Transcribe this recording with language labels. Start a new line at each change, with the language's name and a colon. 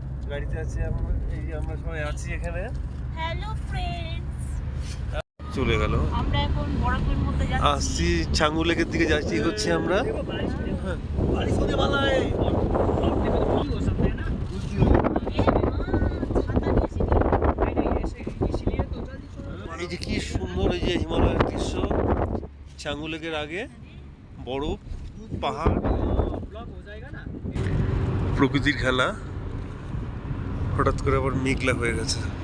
Bangla: গাড়িতে আছি আমরা, এই যে আমরা সবাই আছি এখানে।
English: hello friends
Bangla: চলে গেল। আমরা এখন বরফের মধ্যে যাচ্ছি আসছি ছাঙ্গু লেকের দিকে, যাচ্ছি হচ্ছে আমরা।
Hindi: बारिश होने वाला है और देखो तो वो सब
Bangla: যে হিমালয়ের দৃশ্য, ছাঙ্গু লেকের আগে বরফ, পাহাড়,
Hindi: ब्लॉक हो जाएगा ना
Bangla: প্রকৃতির খেলা। হঠাৎ করে আবার মেঘলা হয়ে গেছে।